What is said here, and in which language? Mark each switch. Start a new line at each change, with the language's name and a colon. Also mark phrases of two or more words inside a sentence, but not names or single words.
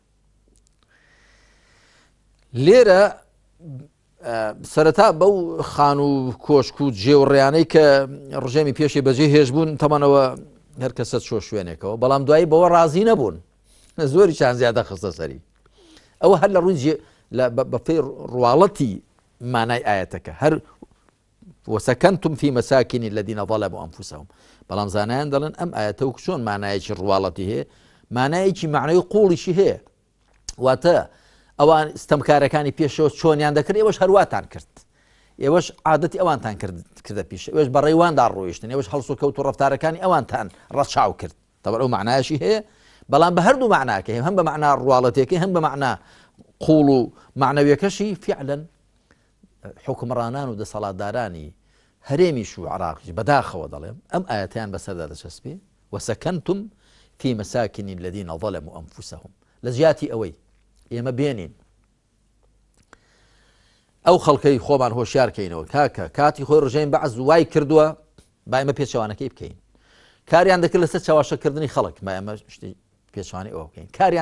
Central Kurdish: لێرە سەرەتا بەو خان و کۆشک و جێوەڕیانەی کە ڕژێمی پێشی بەجێ هێش بوون تەمانەوە هەر کەسە چۆ شوێنێکەوە بەڵام دوایی بەوە ڕازی نەبوون زۆری چند زیادە خستە سەری ئەوە هەر لە ڕووی بەپێی ڕواڵەتی مانای ئاەتەکە هەر
Arabic: وسكنتم في مساكن الذين ظلموا أنفسهم
Central Kurdish: بەڵام زانایان دەڵێن ئەم ئاەتە چۆن مانایەکی ڕواڵەتی هەیە مانایەکی معنەی قوڵیشی هەیە واتە ئەوان ستەمکارەکانی پێشەوە چۆنیان دەکرد ئێوەش هەرواتان کرد ئێوەش عادەتی ئەوانتان کردە پیش ئێوەش بە ڕێواندا ڕۆیشتن ئێوەش هەڵسو و کەوت و ڕەفتارەکانی ئەوانتان ڕەچاو کرد تەبەر ئەو معنایەشی هەیە بەڵام بە هەردوو معناکە هەم بە معنا ڕواڵەتێکی هەم بە معنا قوڵ و معنەویەکەشی فعلا حکمڕانان و دەسەڵاتدارانی هەرێمیش و عراقیش بەداخەوە دەڵێم ئەم ئاەتیان بەسەردا دەچەسپێ
Arabic: وسەکەنتم في مساكن الذين ظلموا أنفسهم
Central Kurdish: لە جیاتی ئەوەی ئێمە بێنین ئەو خەڵکەی خۆمان هۆشیارکەینەوە کاکە کاتی خۆی ڕژەین بەعز وای کردووە با ئێمە پێچەوانەکەی بکەین کاریان دەکرد لەسەر چاواشەکردنی خەڵک با ئێمە شتی پێچوانی ئەوە بکەین کاریان